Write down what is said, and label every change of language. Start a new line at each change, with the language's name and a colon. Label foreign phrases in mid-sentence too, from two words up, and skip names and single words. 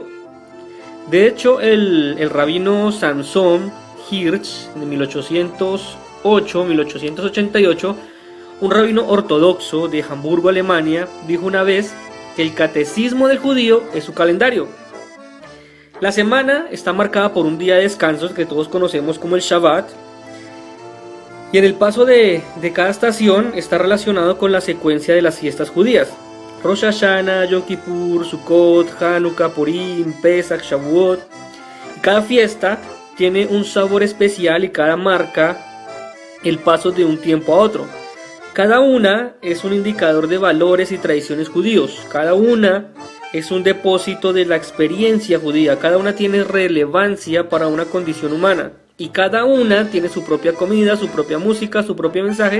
Spanish: De hecho, el rabino Samson Hirsch, de 1808-1888, un rabino ortodoxo de Hamburgo, Alemania, dijo una vez que el catecismo del judío es su calendario. La semana está marcada por un día de descanso que todos conocemos como el Shabbat, y en el paso de cada estación está relacionado con la secuencia de las fiestas judías: Rosh Hashanah, Yom Kippur, Sukkot, Hanukkah, Purim, Pesach, Shavuot. Cada fiesta tiene un sabor especial y cada marca el paso de un tiempo a otro. Cada una es un indicador de valores y tradiciones judíos. Cada una es un depósito de la experiencia judía. Cada una tiene relevancia para una condición humana. Y cada una tiene su propia comida, su propia música, su propio mensaje.